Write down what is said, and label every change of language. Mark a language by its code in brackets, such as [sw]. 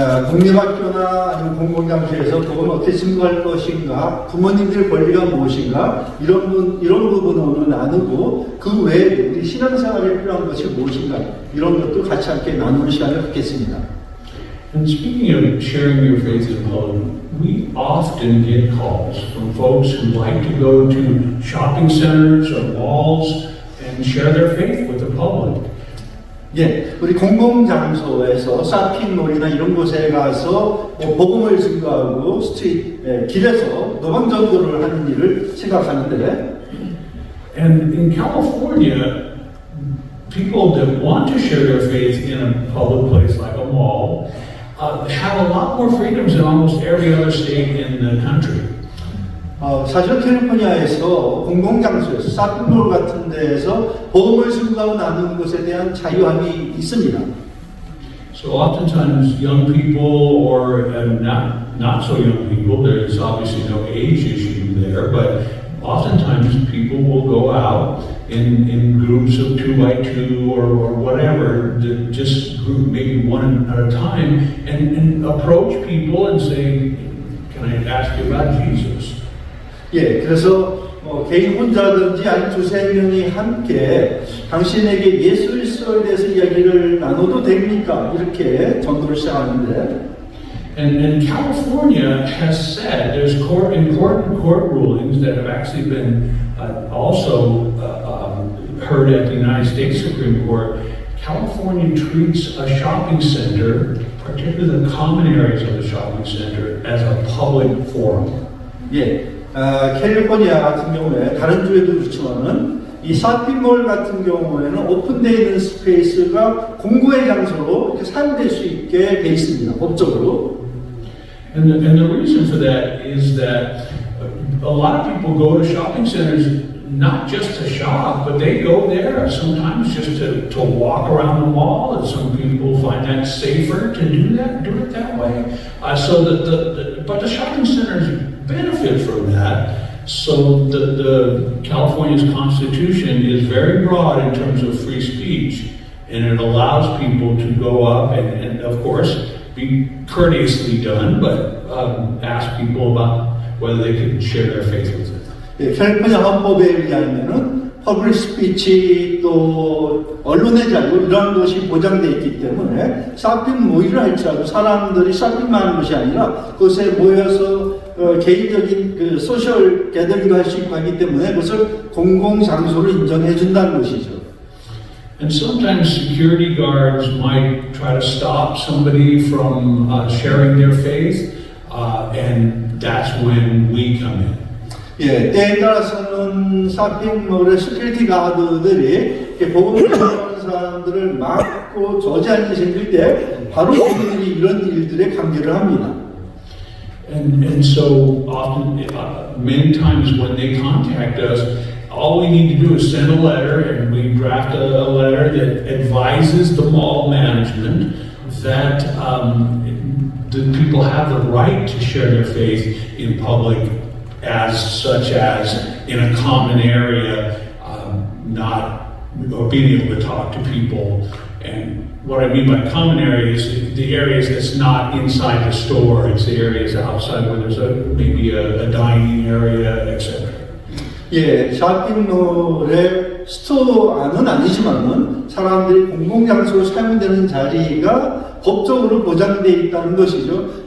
[ko] 공립학교나 아니면 공공장소에서 복음을 어떻게 증거할 것인가, 부모님들의 권리가 무엇인가, 이런 부분을 오늘 나누고 그 외에 우리 신앙생활에 필요한 것이 무엇인가, 이런 것도 같이 함께 나누는 시간을 갖겠습니다. [en] And speaking of sharing your faith in public, we often get calls from folks who like to go to shopping centers or malls and share their faith with the public. [ko] 우리 공공장소에서 쇼핑몰이나 이런 곳에 가서 복음을 증거하고 길에서 노방전도를 하는 일을 생각하는데, [en] And in California, people that want to share their faith in a public place like a mall have a lot more freedoms than almost every other state in the country. [ko] 사실 캘리포니아에서 공공장소에서 쇼핑몰 같은 데에서 복음을 증거하고 나누는 것에 대한 자유함이 있습니다. [en] So oftentimes young people or not so young people, there's obviously no age issue there, but oftentimes people will go out in groups of 2 by 2 or whatever, just group maybe one at a time, and approach people and say, can I ask you about Jesus? [ko] 예, 그래서 개인 혼자든지 아니 2-3명이 함께 당신에게 예수 그리스도에 대해서 이야기를 나눠도 됩니까? 이렇게 전도를 시작하는데 [en] And California has said there's important court rulings that have actually been also heard at the United States Supreme Court. California treats a shopping center, particularly the common areas of the shopping center, as a public forum. [ko] 예, 캘리포니아 같은 경우에 다른 주에도 그렇지만은 이 쇼핑몰 같은 경우에는 오픈되어 있는 스페이스가 공고의 장소로 이렇게 사용될 수 있게 돼 있습니다. 법적으로. [en] And the reason for that is that a lot of people go to shopping centers not just to shop, but they go there sometimes just to walk around the mall, and some people find that safer to do it that way. But the shopping centers benefit from that. So the California's Constitution is very broad in terms of free speech, and it allows people to go up and of course, be courteously done, but ask people about whether they can share their faith with them. [ko] 예, 캘리포니아 헌법에 의하면은 퍼블릭 스피치 또 언론의 자유 이러한 것이 보장되어 있기 때문에 쇼핑몰이라 할지라도 사람들이 쇼핑만 하는 것이 아니라 그것에 모여서 개인적인 그 소셜 게더링도 할 수 있고 하기 때문에 그것을 공공장소로 인정해 준다는 것이죠. [en] And sometimes security guards might try to stop somebody from sharing their faith, and that's when we come in. [ko] 예, 때에 따라서는 쇼핑몰의 시큐리티 가드들이 복음을 전하는 사람들을 막고 저지하는 일이 생길 때 바로 그들이 이런 일들에 관계를 합니다. [en] And so often, many times when they contact us, all we need to do is send a letter, and we draft a letter that advises the mall management that the people have the right to share their faith in public, such as in a common area, or being able to talk to people. And what I mean by common areas, the areas that's not inside the store, it's the areas outside where there's maybe a dining area, etc. [ko] 예, 쇼핑몰의 스토어 안은 아니지만은 사람들이 공공장소로 사용되는 자리가 법적으로 보장되어 있다는 것이죠.